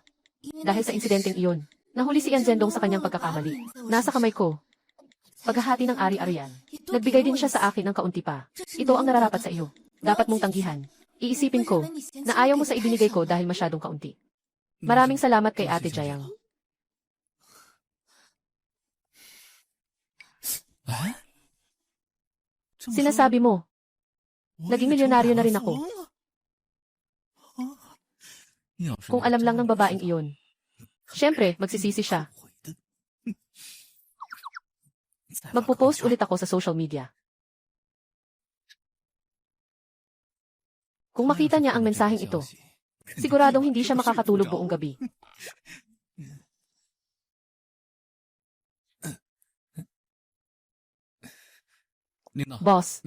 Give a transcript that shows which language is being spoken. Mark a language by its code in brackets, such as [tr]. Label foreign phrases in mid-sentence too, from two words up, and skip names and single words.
[tl] Dahil sa insidenteng iyon, nahuli si Yan Zhendong sa kanyang pagkakamali. Nasa kamay ko. Paghahati ng ari-arian. Nagbigay din siya sa akin ng kaunti pa. Ito ang nararapat sa iyo. Dapat mong tanggihan. Iisipin ko na ayaw mo sa ibinigay ko dahil masyadong kaunti. Maraming salamat kay Ate Jayang. [zh] 哎，这么说 [tl] Sinasabi mo, [zh] 我 [tl] naging [zh] 也成 [tl] milyonaryo na [zh] 达 [tl] rin [zh] 富 [tl] ako. [zh] 翁了。要是 [tl] Kung [zh] 我 [tl] alam [zh] 真 [tl] lang ng [zh] 的 [tl] babaeng [zh] 是 [tl] iyon. Siyempre, magsisisi siya. [zh] 后悔的。再把 [tl] Magpo-post [zh] 朋友 [tl] ulit ako sa [en] social media. [tl] Kung makita niya ang mensaheng ito, siguradong hindi siya makakatulog buong gabi. Boss,